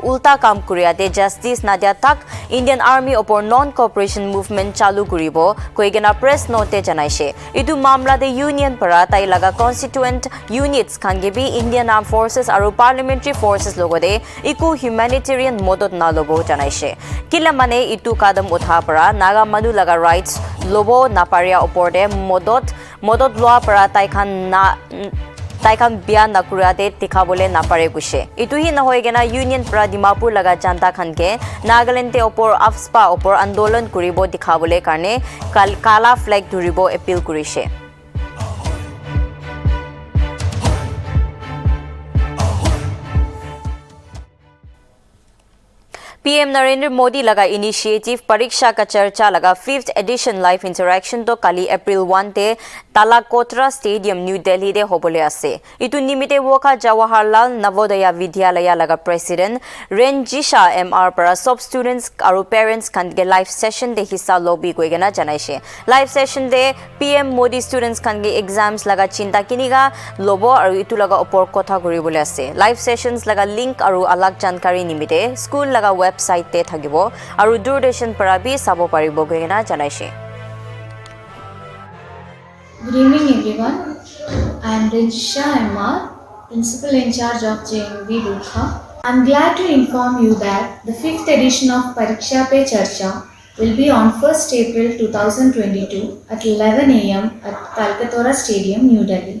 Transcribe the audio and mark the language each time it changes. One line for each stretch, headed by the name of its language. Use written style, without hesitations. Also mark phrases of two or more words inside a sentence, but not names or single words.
Naga Pidgin: ulta kam kuria de Justice Nadia Tak Indian Army opor
English: non-cooperation movement
Naga Pidgin: chalu kuribo koigena
English: press note
Naga Pidgin: janaise idu mamla de union para tai laga constituent units khan gibi Indian Armed Forces aru
English: parliamentary forces
Naga Pidgin: logo de iku humanitarian modot na lobo janaise kila mane itu kadam utha para naga manu laga rights lobo naparia oporde modot loa para tai khan bian na kura de tikhabole napare guse itu hi na hoigena union para Dimapur laga janta khan ke Nagaland te opor AFSPA opor andolan kuribo dikhabole karne kala flag duribo appeal kurise PM Narendra Modi laga initiative Pariksha Pe Charcha laga
English: 5th edition live interaction
Naga Pidgin: to kali April 1 te Talakotra Stadium New Delhi de hobole ase itu nimite woka Jawaharlal Navodaya Vidyalaya laga president Renjisha MR para sub students aru parents kan ge
English: live session
Naga Pidgin: de hissa lobby koigena janaise
English: live session
Naga Pidgin: de PM Modi students kan ge exams laga chinta kiniga lobo aru itu laga opor kotha koribole ase
English: live sessions
Naga Pidgin: laga link aru alag jankari nimite school laga website te thagibo aru Doordarshan para bi sabo paribo koigena janaise.
English: Good evening everyone. I am Renjisha MR, Principal in charge of JNV Durkha. I am glad to inform you that the 5th edition of Pariksha Pe Charcha will be on 1st April 2022 at 11 am at Talkatora Stadium, New Delhi.